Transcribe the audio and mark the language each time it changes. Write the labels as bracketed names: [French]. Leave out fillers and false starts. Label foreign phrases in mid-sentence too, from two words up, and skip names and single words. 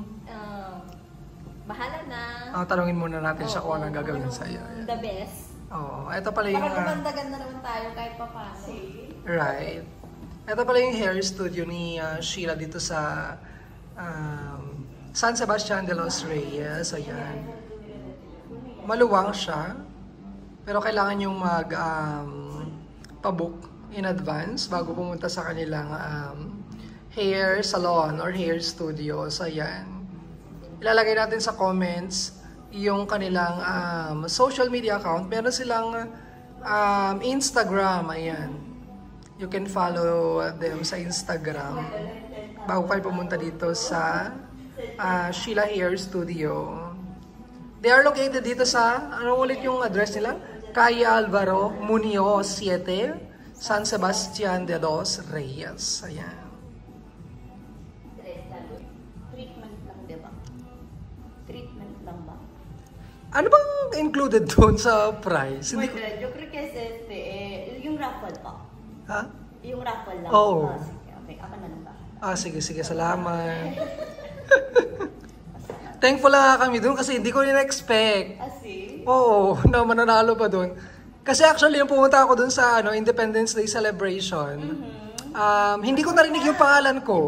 [Filipino] Bahala na. Tanungin muna natin siya kung anong gagawin Anong sa'yo. [English] The best. [Filipino] Oo, ito pala yung... Para gumanda-ganda naman tayo kahit pa paano. Right. Ito pala yung hair studio ni Sheila dito sa San Sebastian de los Reyes. Ayan. Maluwang siya. Pero kailangan yung mag-pabook [English] in advance [Filipino] bago pumunta sa kanilang [English] hair salon or hair studio. [Filipino] So, ayan. Ilalagay natin sa comments yung kanilang [English] social media account. [Filipino] Meron silang Instagram. Ayan. [English] You can follow them [Filipino] sa Instagram bago kayo pumunta dito sa Sheila Hair Studio. [English] They are located [Filipino] dito sa, ano ulit yung address nila? Calle Alvaro Muñoz 7, San Sebastian de los Reyes. Ayan. Treatment lang, di ba? Treatment lang ba? Ano bang included doon sa price? Hindi ko... [Spanish] Yo creo que es [Filipino] yung raffle pa. Ha? Yung raffle lang. Oo. Sige, okay. Ako na lang ba? Sige. Salamat. Thankful lang nga kami doon kasi hindi ko rin-expect. See? Oo, na mananalo pa doon. Kasi actually, yung pumunta ako doon sa Independence Day celebration, hindi ko narinig yung pangalan ko.